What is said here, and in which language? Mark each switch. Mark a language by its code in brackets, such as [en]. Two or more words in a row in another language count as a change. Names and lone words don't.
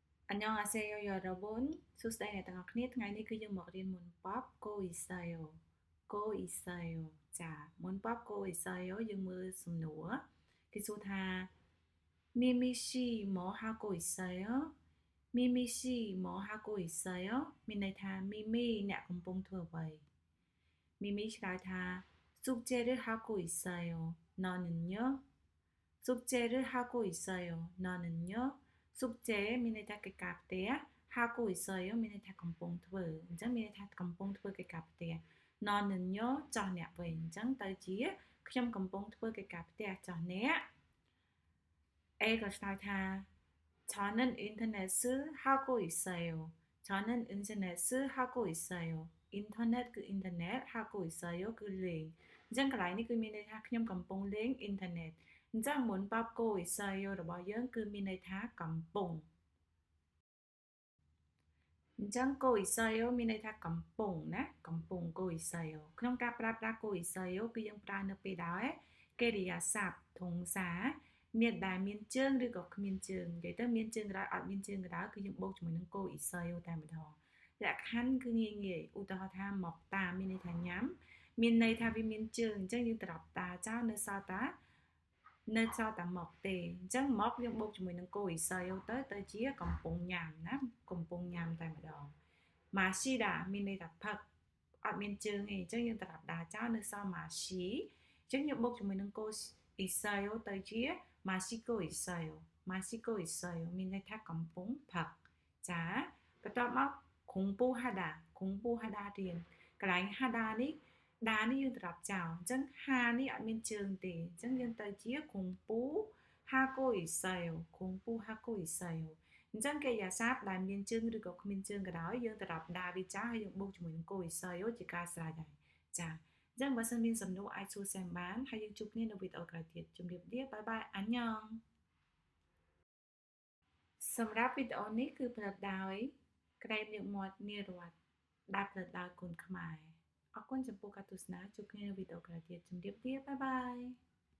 [ko] 안녕하세요, 여러분. 수스타인의 땅학니 [km] ថ្ងៃនេះ គឺយើងមករៀន [ko] 문법 고 있어요. 고 있어요. 자, 문법 고 있어요. [km] យើងមើលសំណួរ គេសួរថា [ko] 미미씨 뭐 하고 있어요? 미미씨 뭐 하고 있어요? [km] មានន័យថា 미미 អ្នកកំពុងធ្វើអ្វី 미미 ឆ្លើយថា [ko] 숙제를 하고 있어요. 너는요? 숙제를 하고 있어요. 너는요? [km] 숙제 មានន័យថាកិច្ចការផ្ទះ [ko] 하고 있어요 [km] មានន័យថាកំពុងធ្វើអញ្ចឹងមានន័យថាកំពុងធ្វើកិច្ចការផ្ទះ 너는요 ចោះអ្នកវិញអញ្ចឹងទៅជាខ្ញុំកំពុងធ្វើកិច្ចការផ្ទះចោះអ្នក A ក៏ឆ្លើយថា [ko] 저는 인터넷을 하고 있어요. 저는 인터넷을 하고 있어요. 인터넷 그 인터넷 하고 있어요 그 [km] លេងអញ្ចឹងកន្លែងនេះគឺមានន័យថាខ្ញុំកំពុងលេង 인터넷 អញ្ចឹង [ko] 문법 고 있어요 [km] របស់យើងគឺមានន័យថាកំពុង អញ្ចឹង [ko] 고 있어요 [km] មានន័យថាកំពុងណាកំពុង [ko] 고 있어요 [km] ក្នុងការប្រើប្រាស់ [ko] 고 있어요 [km] គឺយើងប្រើនៅពេលដែលកិរិយាសព្ទ 동사 មានដែលមានជើងឬក៏គ្មានជើងនិយាយទៅមានជើងក៏ដោយអត់មានជើងក៏ដោយគឺយើងបូកជាមួយនឹង [ko] 고 있어요 [km] តែម្ដងលក្ខខណ្ឌគឺងាយៗឧទាហរណ៍ថា 먹다 មានន័យថាញ៉ាំមានន័យថាវាមានជើងអញ្ចឹងយើងត្រប់តាចោល នៅសល់តែ 먹 ទេអញ្ចឹង 먹 យើងបូកជាមួយនឹង [ko] 고 있어요 [km] ទៅជាកំពុងញ៉ាំណាកំពុងញ៉ាំតែម្ដង 마시다 មានន័យថាផឹកអត់មានជើងទេអញ្ចឹងយើងត្រប់តាចោលនៅសល់ 마시 អញ្ចឹងយើងបូកជាមួយនឹង [ko] 고 있어요 [km] ទៅជា [ko] 마시고 있어요. 마시고 있어요. [km] មានន័យថាកំពុងផឹក 자, បន្ទាប់មក 공부하다. 공부하다 រៀនកន្លែង 하다 នេះ ដានេះយើងត្រប់ចោលអញ្ចឹង 하 នេះអត់មានជើងទេអញ្ចឹងយើងទៅជា [ko] 공부하고 있어요. 공부하고 있어요. [km] អញ្ចឹងកិរិយាសព្ទដែលមានជើងឬក៏គ្មានជើងក៏ដោយយើងត្រប់ដាវាចោលហើយយើងបូកជាមួយនឹង [ko] 고 있어요 [km] ជាការស្រេចហើយ 자, អញ្ចឹងបើសិនមានសំណួរអាចសួរ Sam បានហើយយើងជួបគ្នានៅវីដេអូក្រោយទៀតជម្រាបលា [en] bye bye [km] សម្រាប់វីដេអូនេះគឺផលិតដោយក្តីញឹកមាត់នារវត្តដែលផលិតដោយគុនខ្មែរអរគុណចំពោះការទស្សនាជួបគ្នានៅវីដេអូក្រោយទៀតជម្រាបលា [en] bye bye